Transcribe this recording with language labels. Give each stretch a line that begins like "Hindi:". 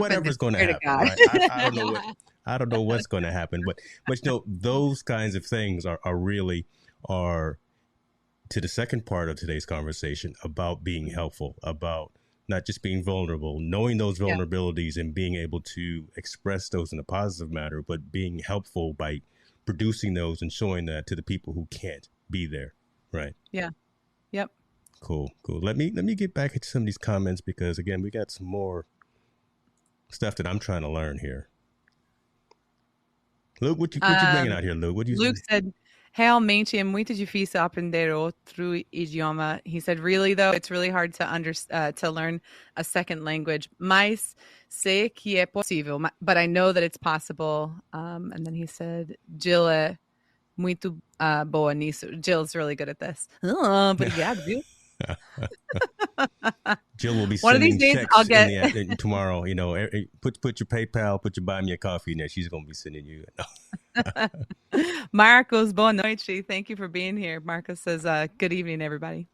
English: whatever's going to happen, right? I don't know what's going to happen, but those kinds of things are really to the second part of today's conversation, about being helpful, about not just being vulnerable, knowing those vulnerabilities and being able to express those in a positive manner, but being helpful by producing those and showing that to the people who can't be there. Right. Yeah. Yep. Cool. Let me get back into some of these comments because again, we got some more stuff that I'm trying to learn here. Luke, what you bringing out here, Luke? What you? Luke said,
Portuguese: realmente é muito difícil aprender outro idioma.
English: He said, really though, it's really hard to learn a second language.
Portuguese: Mas sei que é possível,
English: but I know that it's possible. And then he said,
Portuguese: Jill é muito boa nisso.
English: Jill's really good at this.
Portuguese: Obrigado, viu?
English: Jill will be One of sending these days checks I'll get tomorrow. You know, put your PayPal, put your buy me a coffee in there. She's gonna be sending you.
Portuguese: Marcos, boa noite.
English: Thank you for being here. Marcos says, good evening, everybody.